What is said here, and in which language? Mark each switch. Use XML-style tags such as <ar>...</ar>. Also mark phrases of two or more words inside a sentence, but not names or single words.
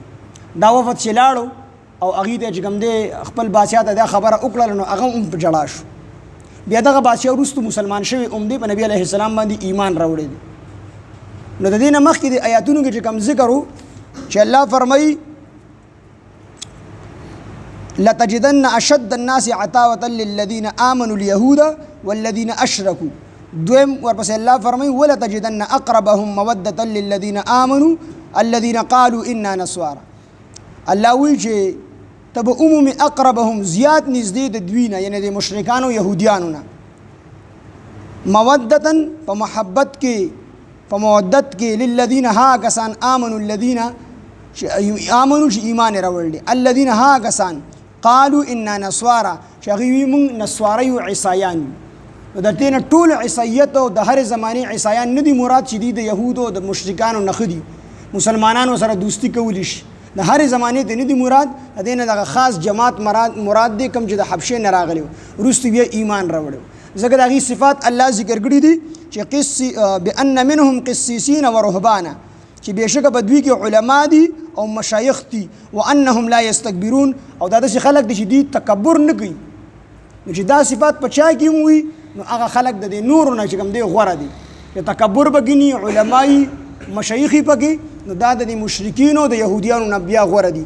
<ps>دا وفد چې لاړو او هغوی ته چې کوم دی خپل بادشاه ته دا خبره وکړله نو هغه هم په ژړا شو. بیا دغه بادشاه وروستو مسلمان شوی هم دی، په نبي</ps> <ar>علیه السلام</ar> <ps>باندې ایمان راوړی دی. نو د دې نه مخکې د آیاتونو کې چې کوم ذکر و چې الله فرمایي</ps> <ar>لتجدن اشد الناس عداوة للذین آمنوا اليهود والذین اشرکوا.</ar> <ps>دویم ورپسې الله فرمایي</ps> <ar>ولتجدن اقربهم مودة للذین آمنوا الذین قالوا انا نصارى.</ar> <ps>الله وایي چې ته به عمومي اقربهم زیات نږدې د دوی نه یعنې د مشرکانو یهودیانو نه مودة په محبت کې په مودت کې للذین ها کسان</ps> <ar>آمنوا الذین آمنوا</ar> <ps>چې ایمان یې راوړل دي، الذین ها کسان</ps> <ar>قالوا انا نصارى</ar> <ps>چې هغوی وایي موږ نصواره یو عیسایان یو. نو د دې نه ټول عیسایت او د هرې زمانې عیسایان نه دي مراد چې دي د یهودو او د مشرکانو نه ښه دي، مسلمانانو سره دوستي کولی شي، د هرې زمانې ته نه دي مراد، د دې نه دغه خاص جماعت مراد دی کوم چې د حبشې نه راغلی و وروستو بیا ایمان راوړی و. ځکه د هغې صفات الله ذکر کړي دي چې</ps> <ar>بأن منهم قسیسین و رهبانا</ar> <ps>چې بېشکه په دوی کې علما دي او مشایخ دي،</ps> <ar>وانهم لا یستکبرون</ar> <ps>او دا داسې خلک دي چې دوی تکبر نه کوي. نو چې دا صفات په چا کې هم وي نو هغه خلک د دې نورو نه چې کوم دی غوره دي، چې تکبر به ګیني علمایي مشایخي پکې نو دا د دې مشرکینو د یهودیانو نه بیا غوره دي.</ps>